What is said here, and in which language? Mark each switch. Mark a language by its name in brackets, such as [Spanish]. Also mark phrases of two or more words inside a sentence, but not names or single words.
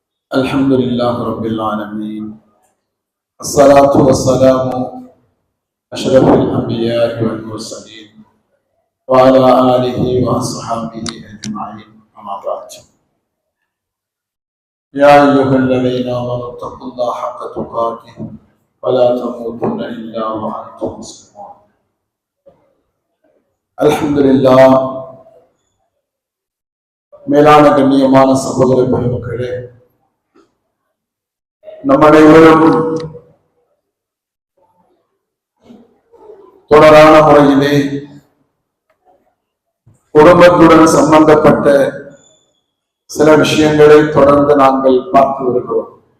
[Arabic] الحمد لله رب العالمين الصلاة والسلام أشرف الأنبياء والمرسلين وعلى آله وأصحابه أجمعين أما بعد يا أيها الذين آمنوا اتقوا الله حق تقاته ولا تموتن إلا وأنتم مسلمون الحمد لله [Tamil] மேலான கண்ணியமான சகோதர பெருமக்களே, நம் அனைவரும் தொடரான முறையிலே குடும்பத்துடன் சம்பந்தப்பட்ட சில விஷயங்களை தொடர்ந்து நாங்கள் பார்த்து வருகிறோம்.